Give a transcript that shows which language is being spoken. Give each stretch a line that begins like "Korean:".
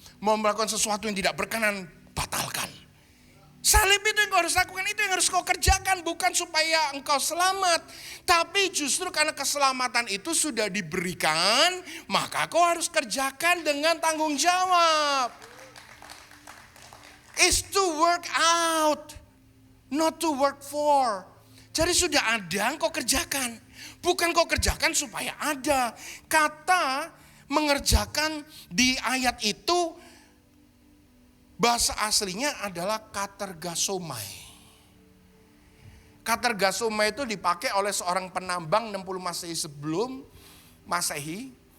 Indonesian: Mau melakukan sesuatu yang tidak berkenan, batalkan. Salib itu yang kau harus lakukan, itu yang harus kau kerjakan. Bukan supaya engkau selamat. Tapi justru karena keselamatan itu sudah diberikan, maka kau harus kerjakan dengan tanggung jawab.
English: It's to work out, not to work for.
Indonesian: Jadi sudah ada, kau kerjakan. Bukan kau kerjakan supaya ada. Kata mengerjakan di ayat itu, bahasa aslinya adalah katergasomai. Katergasomai itu dipakai oleh seorang penambang 60 Masehi sebelum Masehi.